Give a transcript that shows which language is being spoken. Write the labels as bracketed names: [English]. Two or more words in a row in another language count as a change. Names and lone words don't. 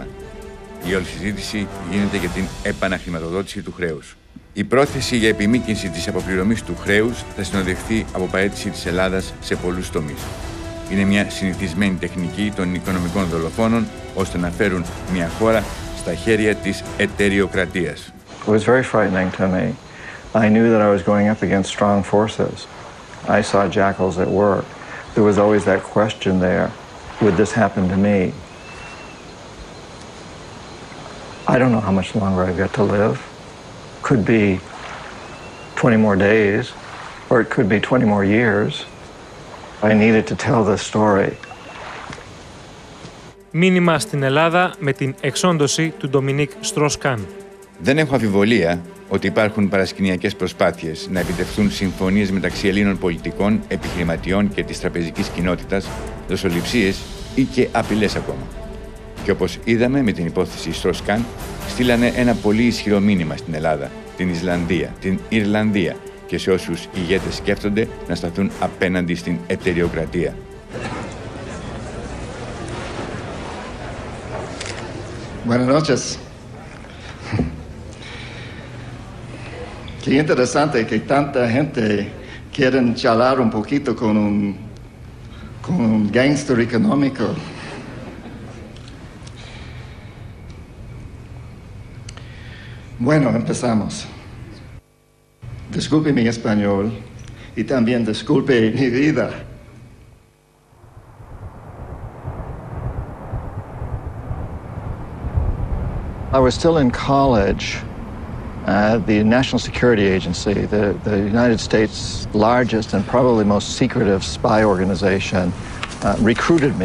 [Greek] Η όλη συζήτηση γίνεται για την επαναχρηματοδότηση του χρέους. Η πρόθεση για επιμήκυνση της αποπληρωμής του χρέους θα συνοδευτεί από παραίτηση της Ελλάδας σε πολλούς τομείς. Είναι μια συνηθισμένη τεχνική των οικονομικών δολοφόνων ώστε να φέρουν μια χώρα στα χέρια της εταιριοκρατίας. [English] It was very frightening to me. I knew that I was going up against strong forces. I saw jackals at work. There was always that question there, would this happen to me? I don't know how much longer I've got to live. Could be 20 more days, or it could be 20 more years. I needed to tell this story. [Greek] Μήνυμα στην Ελλάδα με την εξόντωση του Ντομινίκ Στρόσκαν. Δεν έχω αμφιβολία ότι υπάρχουν παρασκηνιακές προσπάθειες να επιτευχθούν συμφωνίες μεταξύ Ελλήνων πολιτικών, επιχειρηματιών και της τραπεζικής κοινότητας, δοσοληψίες ή και απειλές ακόμα. Και όπως είδαμε με την υπόθεση Στρόσκαν, στείλανε ένα πολύ ισχυρό μήνυμα στην Ελλάδα, την Ισλανδία, την Ιρλανδία και σε όσους ηγέτες σκέφτονται να σταθούν απέναντι στην εταιριοκρατία. [Spanish] Buenas noches. Qué interesante que tanta gente quieren charlar un poquito con un gángster económico. Bueno, empezamos. Disculpe mi español y también disculpe mi vida. [English] I was still in college. The National Security Agency, the United States' largest and probably most secretive spy organization, recruited me.